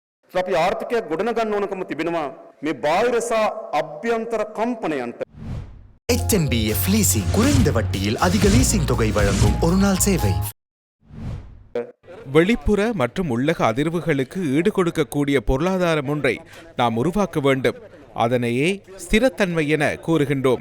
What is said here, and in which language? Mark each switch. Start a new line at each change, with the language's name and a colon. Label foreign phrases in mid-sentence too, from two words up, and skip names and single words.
Sinhala: අපි ආර්ථිකයක් ගොඩනගන්න ඕනකම තිබෙනවා මේ බාහිර සහ අභ්‍යන්තර කම්පනයන්ට.
Tamil: HNBF லீசிங் குறைந்த வட்டியில் அதிக லீசிங் தொகை வழங்கும் ஒரு நாள் சேவை. வெளிப்புற மற்றும் உள்ளக அதிர்வுகளுக்கு ஈடு கொடுக்கக்கூடிய பொருளாதாரம் ஒன்றை நாம் உருவாக்க வேண்டும். அதனையே ஸ்திரத்தன்மை என கூறுகின்றோம்.